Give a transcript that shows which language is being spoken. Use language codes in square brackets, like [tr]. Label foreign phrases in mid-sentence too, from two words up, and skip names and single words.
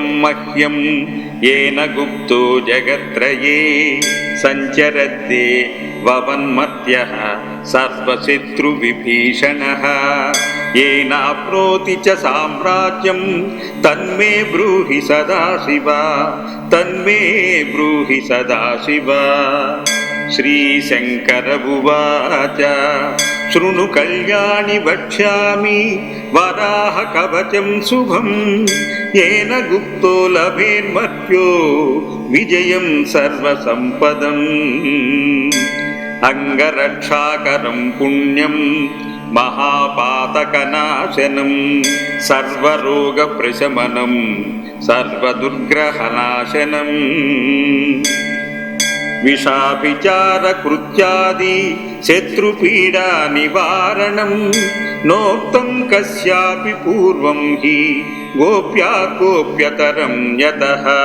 [sa] मह्यं येन गुप्तो जगत्त्रये सञ्चरद्दे ववन्मर्त्यः सर्वशत्रुविभीषणः येनाप्नोति च साम्राज्यं तन्मे ब्रूहि सदाशिव तन्मे ब्रूहि सदाशिव श्रीशङ्कर उवाच शृणु कल्याणि वक्ष्यामि वराह कवचं शुभं एन गुप्तो लभेन्मर्त्यो विजयं सर्वसंपदं अङ्गरक्षाकरं पुण्यं महापातकनाशनं सर्वरोगप्रशमनं सर्वदुर्ग्रहनाशनं विषाभिचारकृत्यादि शत्रुपीडा निवारणं नोक्तं कस्यापि पूर्वं हि गोप्या गोप्यतरं यतः